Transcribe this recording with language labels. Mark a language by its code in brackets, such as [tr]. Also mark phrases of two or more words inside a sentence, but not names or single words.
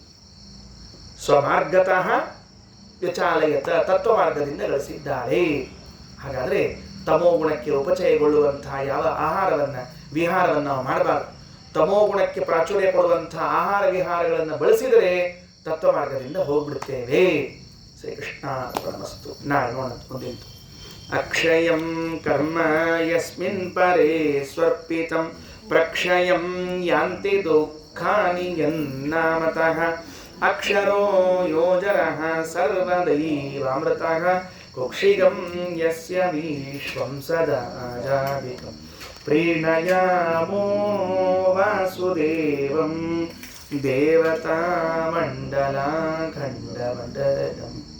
[sa] ಸ್ವಮಾರ್ಗತಃ ವ್ಯಚಾಲಯತ, [kn] ತತ್ವ ಮಾರ್ಗದಿಂದ ಗಳಿಸಿದ್ದಾಳೆ. ಹಾಗಾದರೆ ತಮೋಗುಣಕ್ಕೆ ಉಪಚಯಗೊಳ್ಳುವಂತಹ ಯಾವ ವಿಹಾರವನ್ನು ನಾವು ಮಾಡಬಾರದು. ತಮೋಗುಣಕ್ಕೆ ಪ್ರಾಚುರ್ಯ ಕೊಡುವಂತಹ ಆಹಾರ ವಿಹಾರಗಳನ್ನು ಬಳಸಿದರೆ ತತ್ವ ಮಾರ್ಗದಿಂದ ಹೋಗ್ಬಿಡ್ತೇವೆ. [sa] ಶ್ರೀಕೃಷ್ಣ ಪರಮಸ್ತು. [kn] ನಾಳೆ ನೋಡೋಣ ಮುಂದಿಂತು. [sa] ಅಕ್ಷಯಂ ಕರ್ಮ ಯಸ್ಮಿನ್ ಪರೇ ಸ್ವರ್ಪಿತಂ ಪ್ರಕ್ಷಯಂ ಯಾಂತಿ ದುಃಖಾನಿ ಯನ್ನಾಮತಃ ಅಕ್ಷರೋ ಯೋಜರಃ ಸರ್ವದೈವಾಮೃತಃ ಕುಕ್ಷಿಗಂ ಯಸ್ಯ ವಿಶ್ವಂ ಸದಾ ಜಾವಿಕಂ ಪ್ರೀಣಯಾಮೋ ವಾಸುದೇವಂ ದೇವತಾ ಮಂಡಲ ಖಂಡ ಮಂಡಲಂ.